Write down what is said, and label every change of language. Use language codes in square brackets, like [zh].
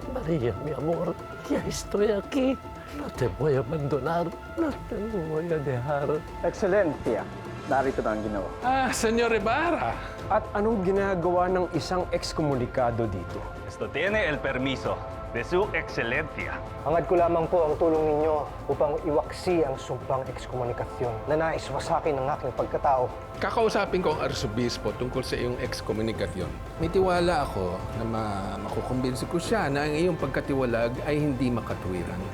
[es] María, mi amor, ya estoy aquí. No te voy a abandonar, no te voy a dejar. [tl] Excellencia, narito na ang ginawa. Senyor Ibarra. At anong ginagawa ng isang ekskomunikado dito? [es] Esto tiene el permiso de su excelencia. [tl] Hangad ko lamang po ang tulong ninyo upang iwaksi ang sumpang ekskomunikasyon na naiswasakin ng aking pagkatao. Kakausapin ko ang arsobispo tungkol sa iyong ekskomunikasyon. May tiwala ako na makukumbinsi ko siya na ang iyong pagkatiwalag ay hindi makatuwiran.